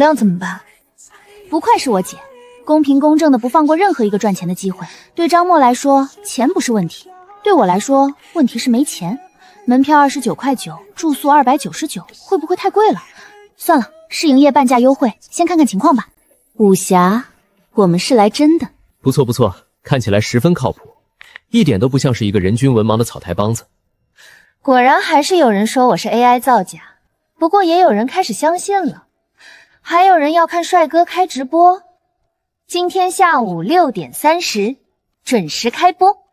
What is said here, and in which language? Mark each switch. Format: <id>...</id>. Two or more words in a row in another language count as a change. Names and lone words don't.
<zh>不愧是我姐，公平公正的不放過任何一個賺錢的機會。對張默來說，錢不是問題；對我來說，問題是沒錢。門票29.9塊，住宿299，會不會太貴了？算了，試營業半價優惠，先看看情況吧。武俠，我們是來真的。不錯不錯，看起來十分靠谱，一點都不像是一個人均文盲的草台帮子。果然还是有人說我是 AI 造假，不過也有人開始相信了。還有人要看帥哥開直播，今天下午6點30準時開播。</zh>